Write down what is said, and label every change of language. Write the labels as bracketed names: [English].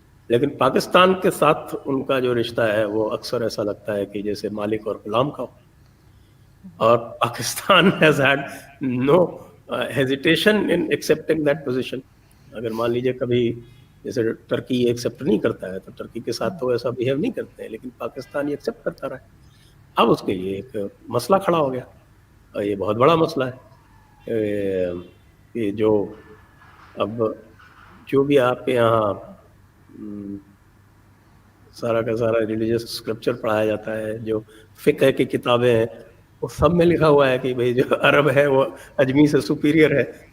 [Urdu] لیکن پاکستان کے ساتھ ان کا جو رشتہ ہے وہ اکثر ایسا لگتا ہے کہ جیسے مالک اور غلام کا ہو. اور [English] Pakistan has had no hesitation in accepting that position. [Urdu] اگر مان لیجیے کبھی جیسے ٹرکی ایکسیپٹ نہیں کرتا ہے تو ٹرکی کے ساتھ تو ایسا بہیو نہیں کرتے ہیں، لیکن پاکستان یہ ایکسیپٹ کرتا رہا ہے. اب اس کے لیے ایک مسئلہ کھڑا ہو گیا، اور یہ بہت بڑا مسئلہ ہے کہ جو اب جو بھی آپ کے یہاں سارا کا سارا ریلیجیس اسکرپچر پڑھایا جاتا ہے، جو فقہ کی کتابیں ہیں، وہ سب میں لکھا ہوا ہے کہ بھئی جو عرب ہے وہ اجمی سے سپیریئر ہے.